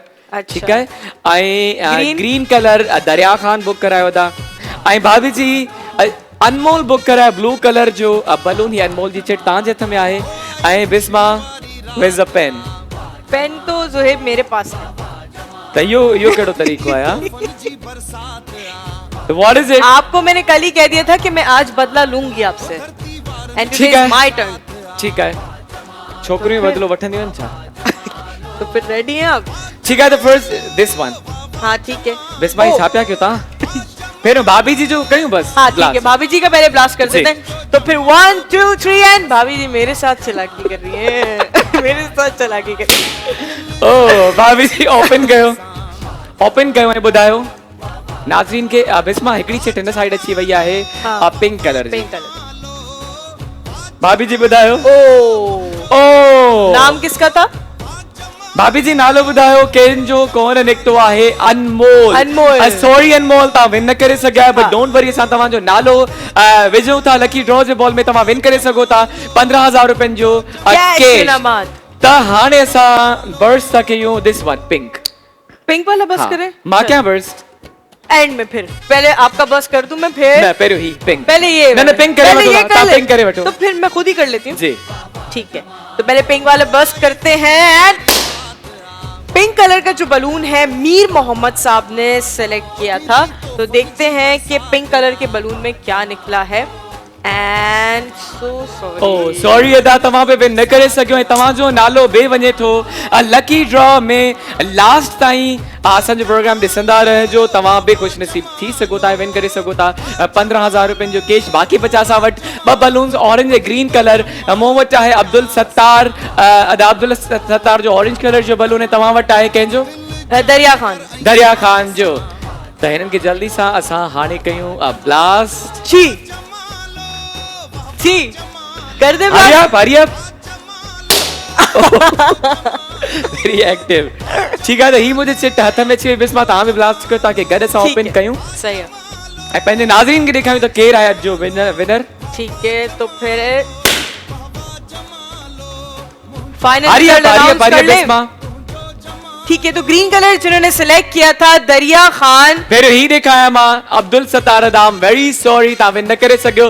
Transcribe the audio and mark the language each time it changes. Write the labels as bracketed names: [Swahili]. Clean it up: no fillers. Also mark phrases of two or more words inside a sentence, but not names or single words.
[Urdu] अच्छा। [Sindhi] ठीकु आहे ऐं [English] Green? green colour [Sindhi] दरिया खान बुक करायो था ऐं भाभी जी अनमोल बुक करायो [English] blue colour [Sindhi] जो बलून ही अनमोल जी चिट तव्हांजे हथ में आहे ऐं बिस्मा [English] with a pen [Urdu] پین تو جوہیب میرے پاس ہے. [Sindhi] त इहो कहिड़ो तरीक़ो आहे [English] what is it [Urdu] آپ کو میں نے کل ہی کہہ دیا تھا کہ میں آج بدلہ لوں گی آپ سے. एंड ٹھیک ہے. [English] my turn. [Sindhi] ठीकु आहे छोकिरियूं बदिलो वठंदियूं आहिनि छा [Urdu] تو پھر ریڈی ہیں آپ? [Sindhi] ठीकु आहे त [English] first this one [Urdu] ہاں ٹھیک ہے. बिस्मा ओ, [Sindhi] छा पिया कयो तव्हां पहिरियों भाभी जी जो कयूं बस [Urdu] ہاں ٹھیک ہے، بھابھی جی کا پہلے بلاسٹ کر जी। دیتے ہیں تو پھر 1 2 3 اینڈ بھابھی جی میرے ساتھ چالاکی کر رہی ہے. میرے ساتھ چالاکی کر رہی ہے. [Sindhi] ओ भाभी जी ओपन कयो ऐं ॿुधायो नाज़रीन के बिस्मा हिकिड़ी चिट हिन साइड अची वई आहे [Urdu] हाँ। [English] pink colour ji pink colour. [Sindhi] भाभी जी ॿुधायो ओ ओ [Urdu] نام کس کا تھا? [Sindhi] भाभी जी नालो ॿुधायो कंहिंजो कोन निकितो आहे अनमोल [Urdu] अनमोल। [Sindhi] सॉरी अनमोल तव्हां विन न करे सघिया बट [Urdu] हाँ। [English] don't worry [Sindhi] असां तव्हांजो नालो विझूं था [English] lucky draw [Sindhi] जे बॉल में तव्हां विन करे सघो था 15,000 रुपयनि जो कैश कैश इनामात। त हाणे असां बर्स था कयूं [English] this one pink [Urdu] پنک والا بس کریں? ماں کیا برس اینڈ میں پھر پہلے آپ کا بس کر دوں میں پھر [Sindhi] न पहिरियों ही पिंक [Urdu] پہلے یہ [Sindhi] न [Urdu] वाला। [Sindhi] पिंक करे [Urdu] पहले [Sindhi] वठो [Urdu] ये [Sindhi] तव्हां [Urdu] کر لے. [Sindhi] पिंक करे वठो [Urdu] تو پھر میں خود ہی کر لیتی ہوں. जी ٹھیک ہے تو پہلے پنک والا بس کرتے ہیں اینڈ پنک کلر کا جو بیلون ہے میر محمد صاحب نے سلیکٹ کیا تھا تو دیکھتے ہیں کہ پنک کلر کے بیلون میں کیا نکلا ہے اینڈ سو ओ सॉरी। [Sindhi] सॉरी अदा तव्हां पे विन न करे सघियो ऐं तव्हांजो नालो बि वञे थो [English] lucky draw [Sindhi] में लास्ट ताईं असांजो प्रोग्राम ॾिसंदा रहिजो तव्हां बि ख़ुशि नसीब थी सघो था विन करे सघो था 15,000 रुपयनि जो कैश बाक़ी 50 असां वटि 2 बलून्स ऑरेंज ऐं [English] green colour [Sindhi] मूं वटि आहे अब्दुल सत्तार अब्दुल सत्तार जो ऑरेंज कलर जो बलून ऐं तव्हां वटि आहे कंहिंजो दरिया खान जो त हिननि खे जल्दी सां असां हाणे कयूं ब्लास्ट [Urdu] چھی کر دے [English] hurry up very active [Urdu] ٹھیک ہے تو ہی مجھے [Sindhi] चिट हथ में अची वई बिस्मा तव्हां बि ब्लास्ट कयो ताकि गॾु असां ओपन कयूं [Urdu] صحیح ہے [Sindhi] ऐं पंहिंजे नाज़रीन खे ॾेखारियूं त केरु आहे अॼु जो विनर [Urdu] ٹھیک ہے تو پھر فائنل [English] hurry up Bisma [Urdu] ٹھیک ہے، تو گرین کلر جنہوں نے سلیکٹ کیا تھا دریا خان. پھر ہی دکھایا [Sindhi] मां अब्दुल सत्तार दाम [English] very sorry [Sindhi] ता विन न करे सकियो।